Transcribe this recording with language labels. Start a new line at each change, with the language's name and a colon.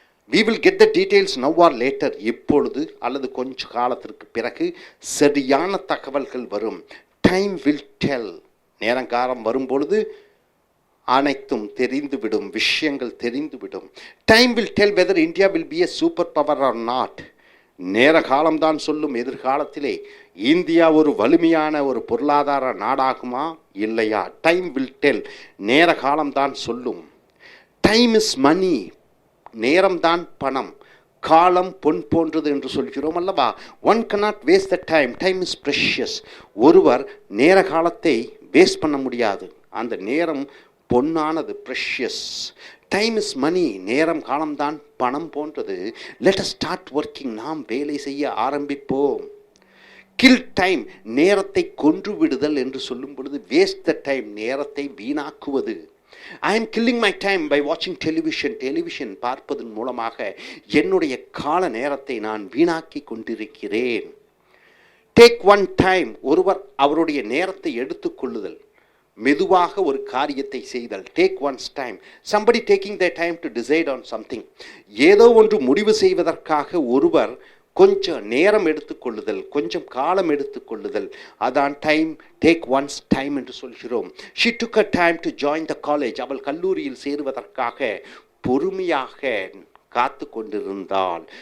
English: we will get the details now or later.
Tamil: இப்பொழுது அல்லது கொஞ்ச காலத்திற்கு பிறகு சரியான தகவல்கள் வரும்.
English: Time will tell.
Tamil: நேரங்காலம் வரும்பொழுது அனைத்தும் தெரிந்துவிடும், விஷயங்கள் தெரிந்துவிடும்.
English: Time will tell whether India will be a super power or not.
Tamil: நேர காலம்தான் சொல்லும் எதிர்காலத்திலே இந்தியா ஒரு வலிமையான ஒரு பொருளாதார நாடாகுமா இல்லையா.
English: Time will tell.
Tamil: நேர காலம்தான் சொல்லும்.
English: Time is money.
Tamil: நேரம்தான் பணம். காலம் பொன் போன்றது என்று சொல்கிறோம் அல்லவா.
English: One cannot waste the time. Time is precious.
Tamil: ஒருவர் நேர காலத்தை வேஸ்ட் பண்ண முடியாது. அந்த நேரம் பொன்னானது,
English: Precious. Time is money.
Tamil: நேரம் காலம்தான் பணம் போன்றது.
English: Let us start working.
Tamil: நாம் வேலை செய்ய ஆரம்பிப்போம்.
English: Kill time.
Tamil: நேரத்தை கொன்று விடுதல் என்று சொல்லும் பொழுது
English: waste the time,
Tamil: நேரத்தை வீணாக்குவது.
English: I am killing my time by watching television.
Tamil: Television பார்ப்பதன் மூலமாக என்னுடைய கால நேரத்தை நான் வீணாக்கி கொண்டிருக்கிறேன்.
English: Take one time.
Tamil: ஒருவர் அவருடைய நேரத்தை எடுத்துக்கொள்ளுதல், மெதுவாக ஒரு காரியத்தை செய்தல்.
English: Take one's time. somebody taking their time to decide on something.
Tamil: ஏதோ ஒன்று முடிவு செய்வதற்காக ஒருவர் கொஞ்சம் நேரம் எடுத்துக்கொள்ளுதல், கொஞ்சம் காலம் எடுத்துக்கொள்ளுதல். அதான் டைம்.
English: take one's time
Tamil: என்று சொல்கிறோம்.
English: She took a time to join the college.
Tamil: அவள் கல்லூரியில் சேருவதற்காக பொறுமையாக காத்து கொண்டிருந்தாள்.